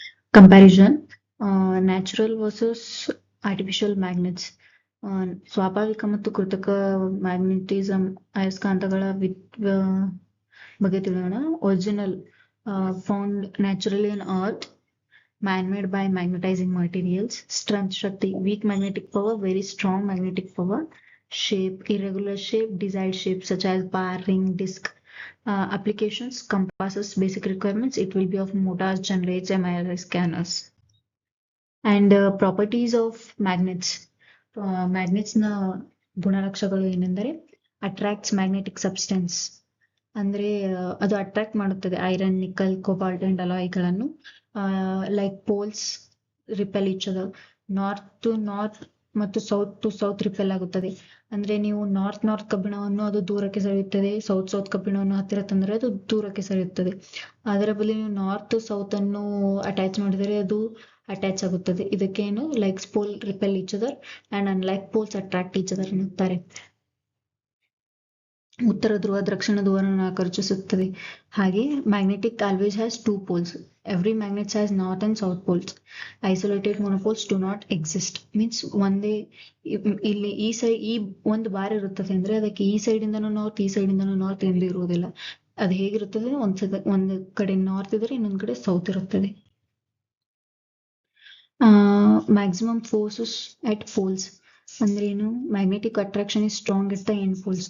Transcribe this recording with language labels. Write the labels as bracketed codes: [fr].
[en] Comparison natural versus artificial magnets. [kn] ಸ್ವಾಭಾವಿಕ ಮತ್ತು ಕೃತಕ ಮ್ಯಾಗ್ನೆಟಿಸಮ್ ಅಯಸ್ಕಾಂತಗಳ ಬಗ್ಗೆ ತಿಳಿಯೋಣ. [en] Original found naturally in earth, man-made by magnetizing materials. Strength, shakti, weak magnetic power, very strong magnetic power. Shape, irregular shape, desired shape such as bar, ring, disc. Applications, compasses, basic requirements, it will be of motors, generators, MRI scanners. And properties of magnets. [kn] Magnets ನ ಗುಣಲಕ್ಷಣಗಳು ಏನೆಂದರೆ [en] attracts magnetic substance. [kn] ಅಂದ್ರೆ ಅದು attract ಮಾಡುತ್ತದೆ iron, nickel, cobalt and ಅಲಾಯ್ಗಳನ್ನು. [en] Like poles repel each other. [kn] North to north ಮತ್ತು south to south repel ಆಗುತ್ತದೆ. ಅಂದ್ರೆ ನೀವು ನಾರ್ತ್ ಕಬ್ಬಿಣವನ್ನು ಅದು ದೂರಕ್ಕೆ ಸರಿಯುತ್ತದೆ, ಸೌತ್ ಕಬ್ಬಿಣವನ್ನು ಹತ್ತಿರ ತಂದರೆ ಅದು ದೂರಕ್ಕೆ ಸರಿಯುತ್ತದೆ. ಅದರ ಬದಲು ನೀವು ನಾರ್ತ್ ಸೌತ್ ಅನ್ನು ಅಟ್ಯಾಚ್ ಮಾಡಿದರೆ ಅದು ಅಟ್ಯಾಚ್ ಆಗುತ್ತದೆ. ಇದಕ್ಕೇನು [en] like pole repel each other and unlike poles attract each other [kn] ಎನ್ನುತ್ತಾರೆ. ಉತ್ತರ ಧ್ರುವ ದಕ್ಷಿಣ ಧ್ರುವವನ್ನು ಆಕರ್ಷಿಸುತ್ತದೆ. ಹಾಗೆ [en] Magnetic always has 2 poles. Every magnet has north and south poles. Isolated monopoles do not exist. [kn] Means ಒಂದೇ ಇಲ್ಲಿ ಈ ಒಂದು ಬಾರ್ ಇರುತ್ತದೆ ಅಂದ್ರೆ ಅದಕ್ಕೆ ಈ ಸೈಡ್ ಇಂದನೂ ನಾರ್ತ್, ಈ ಸೈಡ್ ಇಂದನೂ ನಾರ್ತ್ ಎಂದು ಇರುವುದಿಲ್ಲ. ಅದು ಹೇಗಿರುತ್ತದೆ, ಒಂದು ಕಡೆ ನಾರ್ತ್ ಇದ್ರೆ ಇನ್ನೊಂದು ಕಡೆ ಸೌತ್ ಇರುತ್ತದೆ. [en] maximum forces at poles [kn] ಅಂದ್ರೆ ಏನು, [en] Magnetic attraction is strong at the end poles.